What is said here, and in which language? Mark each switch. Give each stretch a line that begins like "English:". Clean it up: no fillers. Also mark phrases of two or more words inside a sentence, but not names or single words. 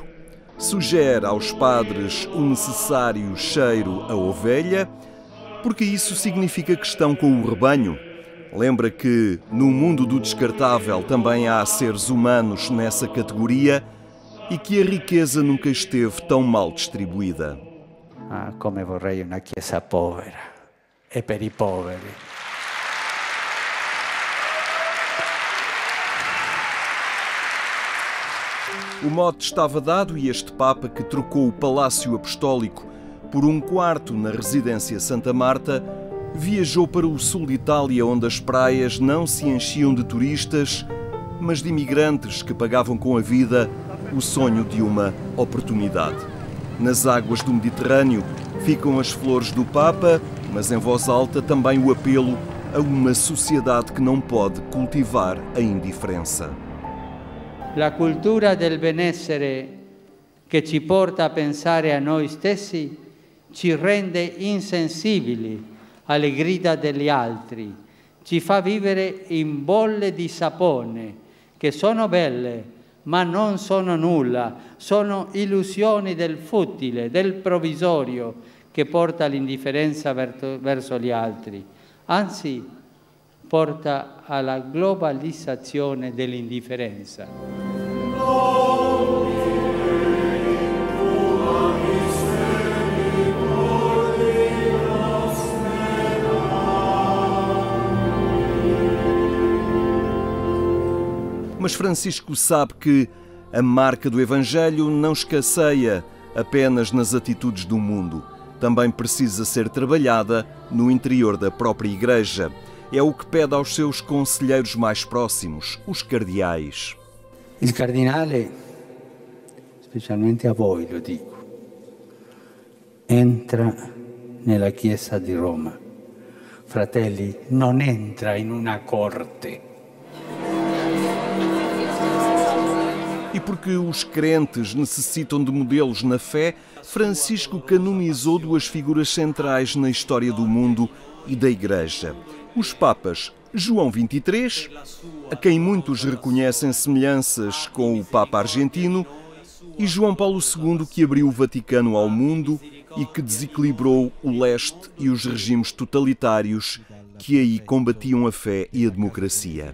Portuguese: Sugere aos padres o necessário cheiro a ovelha, porque isso significa que estão com o rebanho. Lembra que no mundo do descartável também há seres humanos nessa categoria e que a riqueza nunca esteve tão mal distribuída.
Italian: Come vorrei una chiesa povera e per i poveri.
Portuguese: O mote estava dado e este Papa, que trocou o Palácio Apostólico por um quarto na residência Santa Marta, viajou para o sul de Itália, onde as praias não se enchiam de turistas, mas de imigrantes que pagavam com a vida o sonho de uma oportunidade. Nas águas do Mediterrâneo ficam as flores do Papa, mas em voz alta também o apelo a uma sociedade que não pode cultivar a indiferença.
Italian: La cultura del benessere che ci porta a pensare a noi stessi ci rende insensibili alle grida degli altri, ci fa vivere in bolle di sapone che sono belle ma non sono nulla, sono illusioni del futile, del provvisorio che porta all'indifferenza verso gli altri, anzi porta alla globalizzazione dell'indifferenza.
Portuguese: Mas Francisco sabe que a marca do Evangelho não escasseia apenas nas atitudes do mundo. Também precisa ser trabalhada no interior da própria Igreja. É o que pede aos seus conselheiros mais próximos, os cardeais.
Italian: Il cardinale, specialmente a voi lo dico, entra nella Chiesa di Roma. Fratelli, non entra in una corte.
Portuguese: E porque os crentes necessitam de modelos na fé, Francisco canonizou duas figuras centrais na história do mundo e da Igreja. Os papas João XXIII, a quem muitos reconhecem semelhanças com o Papa argentino, e João Paulo II, que abriu o Vaticano ao mundo e que desequilibrou o leste e os regimes totalitários que aí combatiam a fé e a democracia.